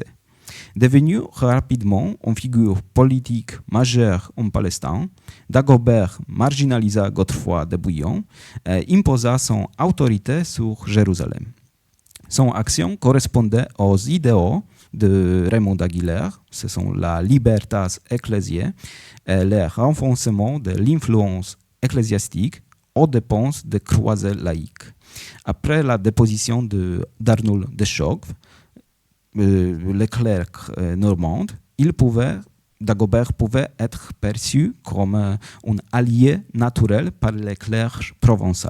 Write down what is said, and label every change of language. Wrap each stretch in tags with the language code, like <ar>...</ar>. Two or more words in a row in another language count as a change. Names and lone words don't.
<fr>Devenu rapidement une figure politique majeure en Palestine, Dagobert marginalisa Godefroy de Bouillon et imposa son autorité sur Jérusalem. Son action correspondait aux idéaux de Raymond d'Aguilère, ce sont la</fr> <la>libertas ecclésiae</la> <fr>et le renforcement de l'influence ecclésiastique aux dépenses des croisés laïques. Après la déposition d'Arnoul de Chauve, le clerc normand, Dagobert pouvait être perçu comme un allié naturel par les clercs provençaux.</fr>